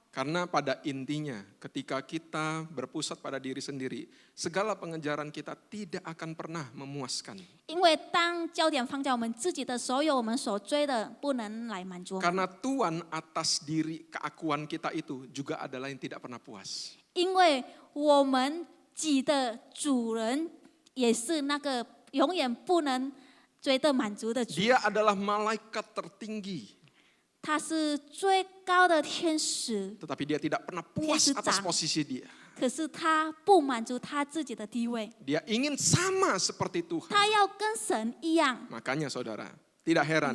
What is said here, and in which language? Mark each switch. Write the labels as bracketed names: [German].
[Indonesian] Karena pada intinya ketika kita berpusat pada diri sendiri, segala pengejaran kita tidak akan pernah memuaskan. [Chinese] 因为当焦点放在我们自己的所有，我们所追的不能来满足我们。 [Indonesian] Karena Tuhan atas diri keakuan kita itu juga adalah yang tidak pernah puas. [Chinese] 因为我们己的主人也是那个永远不能追得满足的主。 [Indonesian] Dia adalah malaikat tertinggi, [Chinese] 他是最高的天使， [Indonesian] tetapi dia tidak pernah puas atas posisi dia. [Chinese] 可是他不满足他自己的地位， [Indonesian] Dia ingin sama seperti Tuhan. [Chinese] 他要跟神一样， [Indonesian] Makanya saudara, tidak heran